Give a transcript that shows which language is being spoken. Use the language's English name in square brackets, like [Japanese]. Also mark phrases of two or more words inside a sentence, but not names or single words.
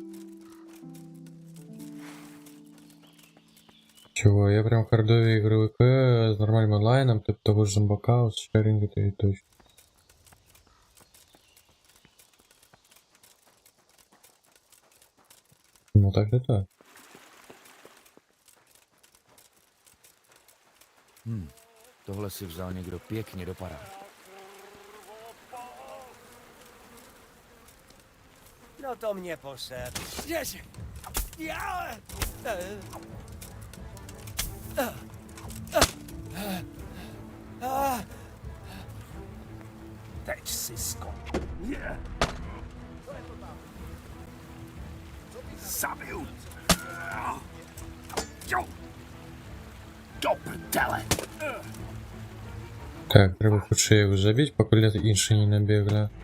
[Ukrainian] Чего, я прям хардові ігровики з нормальним онлайном, типу того ж зомбака, з шерінги та і тощо. Ну так і так. [Czech] Tohle si vzal někdo pěkně do parády. No to mě poser. Ježi. Já. Teď si skončil. Zabiju! Jo! Do prdele! [Ukrainian] Так, треба хоч його забити, поки інші не набігли.